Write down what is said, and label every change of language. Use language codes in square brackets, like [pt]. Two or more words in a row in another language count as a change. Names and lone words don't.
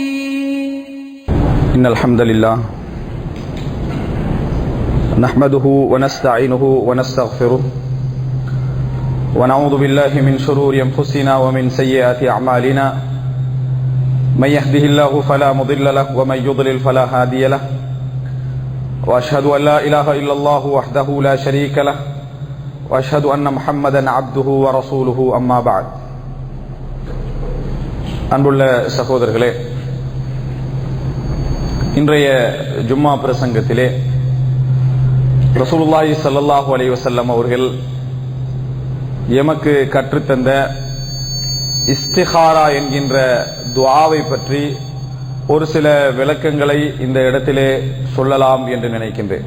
[ar] إن الحمد لله نحمده ونستعينه ونستغفره ونعوذ بالله من شرور أنفسنا ومن سيئات أعمالنا من يهده الله فلا مضل له ومن يضلل فلا هادي له وأشهد أن لا إله إلا الله وحده لا شريك له وأشهد أن محمدا عبده ورسوله أما بعد. [ta] அன்புள்ள சகோதரர்களே, இன்றைய ஜும்மா பிரசங்கத்திலே ரசூலுல்லாஹி [ar] صلى الله عليه وسلم [ta] அவர்கள் எமக்கு கற்றுத்தந்த இஸ்திகாரா என்கின்ற துஆவை பற்றி ஒரு சில விளக்கங்களை இந்த இடத்திலே சொல்லலாம் என்று நினைக்கின்றேன்.